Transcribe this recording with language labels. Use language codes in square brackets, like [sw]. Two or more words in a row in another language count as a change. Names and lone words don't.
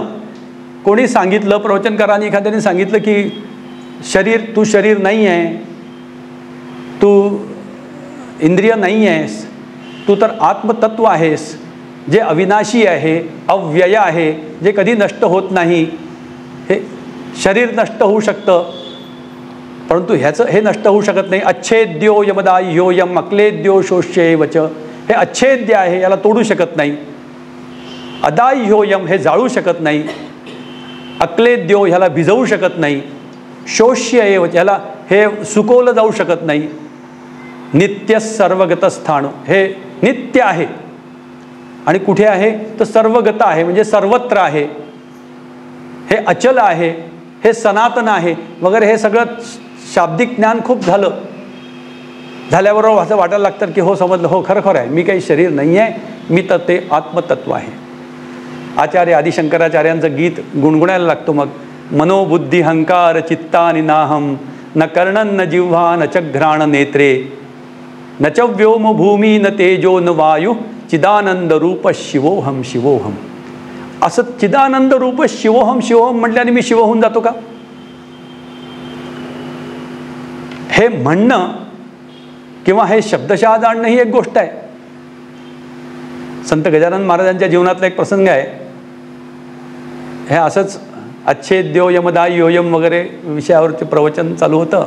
[mr] कोणी सांगितलं, प्रवचनकारांनी एखाद्याने सांगितलं की तू शरीर नाही आहे, तू इंद्रिय नाही आहेस, तू तर आत्मतत्व आहेस जे अविनाशी आहे, अव्यय आहे, जे कधी नष्ट होत नाही. हे शरीर नष्ट होऊ शकतं परंतु हे नष्ट होऊ शकत नाही. [sa] अच्छेद्यो यमदाह्यो यम अक्लेद्यो शोष्येवच. [mr] हे अच्छेद्य आहे, याला तोडू शकत नाही. [sa] अदाह्यो यम, [mr] हे जाळू शकत नाही. अक्लेद्यो, ह्याला भिजवू शकत नाही. [sa] शोष्य एवच, [mr] ह्याला हे सुकवलं जाऊ शकत नाही. [sa] नित्य सर्वगत स्थाणु, [mr] हे नित्य आहे आणि कुठे आहे तर सर्वगत आहे, म्हणजे सर्वत्र आहे. हे अचल आहे, हे सनातन आहे वगैरे हे सगळं शाब्दिक ज्ञान खूप झाल्याबरोबर असं वाटायला लागतं की हो समजलं, हो खरं आहे, मी काही शरीर नाही आहे, मी तर ते आत्मतत्व आहे. आचार्य आदिशंकराचार्यांचं गीत गुणगुणायला लागतो मग. [sa] मनोबुद्धी हंकार चित्तानि नाहम न कर्णन न जिह्वा न च घ्राण नेत्रे न च व्योम भूमी न तेजो न वायू चिदानंद रूप शिवोहम शिवोहम. [mr] असं [sa] चिदानंद रूप शिवोहम शिवोहम [mr] म्हटल्याने मी शिव होऊन जातो का? हे म्हणणं किंवा हे शब्दशः जाणणं ही एक गोष्ट आहे. संत गजानन महाराजांच्या जीवनातला एक प्रसंग आहे. हे असंच [sa] अच्छेद्यो यमदाय योयम [mr] वगैरे विषयावरती प्रवचन चालू होतं.